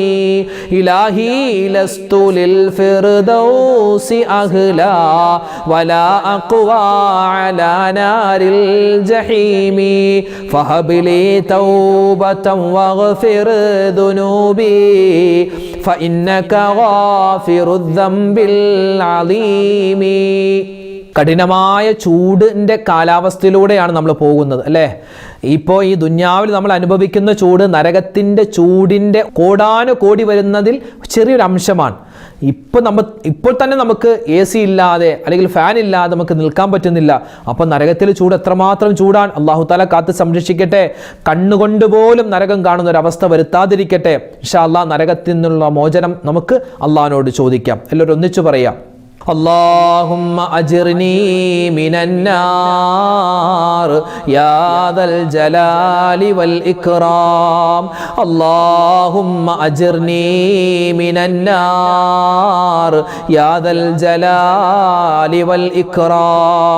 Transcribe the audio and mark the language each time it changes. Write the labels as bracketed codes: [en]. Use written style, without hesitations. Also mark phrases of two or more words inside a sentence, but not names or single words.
[ar] إلهي لست للفردوس أهلا ولا أقوى على نار الجحيم فهب لي توبة واغفر ذنوبي فإنك غافر الذنب العظيم. [ml] കഠിനമായ ചൂടിൻ്റെ കാലാവസ്ഥയിലൂടെയാണ് നമ്മൾ പോകുന്നത് അല്ലേ? ഇപ്പോൾ ഈ ദുന്യാവിൽ നമ്മൾ അനുഭവിക്കുന്ന ചൂട് നരകത്തിൻ്റെ ചൂടിൻ്റെ കോടാനുകോടി വരുന്നതിൽ ചെറിയൊരു അംശമാണ്. ഇപ്പോൾ തന്നെ നമുക്ക് AC ഇല്ലാതെ അല്ലെങ്കിൽ ഫാൻ ഇല്ലാതെ നമുക്ക് നിൽക്കാൻ പറ്റുന്നില്ല. അപ്പോൾ നരകത്തിലെ ചൂട് എത്രമാത്രം ചൂടാണ്. [ar] الله تعالى [ml] കാത്ത് സംരക്ഷിക്കട്ടെ. കണ്ണുകൊണ്ട് പോലും നരകം കാണുന്ന ഒരു അവസ്ഥ വരുത്താതിരിക്കട്ടെ. [ar] إن شاء الله [ml] നരകത്തിൽ നിന്നുള്ള മോചനം നമുക്ക് അള്ളാഹിനോട് ചോദിക്കാം. എല്ലാവരും ഒന്നിച്ചു പറയാം. [ar] اللهم أجرني من النار يا ذا الجلال والإكرام. اللهم أجرني من النار يا ذا الجلال والإكرام.